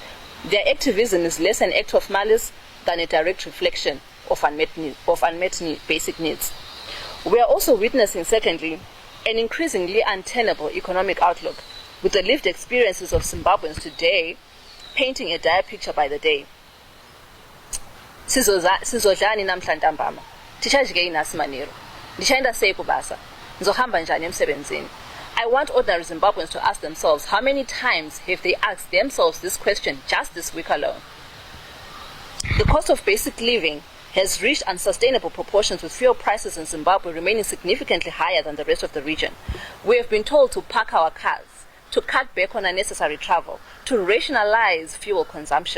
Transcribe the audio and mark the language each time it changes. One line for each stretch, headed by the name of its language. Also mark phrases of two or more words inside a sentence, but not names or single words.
English: Their activism is less an act of malice than a direct reflection of unmet basic needs. We are also witnessing, secondly, an increasingly untenable economic outlook, with the lived experiences of Zimbabweans today painting a dire picture by the day.
North Ndebele: Sizodlani namhlanje ntambama.
Shona: Tichajike inasimaniro. Ndichaenda sei kubasa.
North Ndebele: Nzohamba njani emsebenzini.
English: I want ordinary Zimbabweans to ask themselves how many times have they asked themselves this question just this week alone. The cost of basic living has reached unsustainable proportions, with fuel prices in Zimbabwe remaining significantly higher than the rest of the region. We have been told to park our cars, to cut back on unnecessary travel, to rationalize fuel consumption.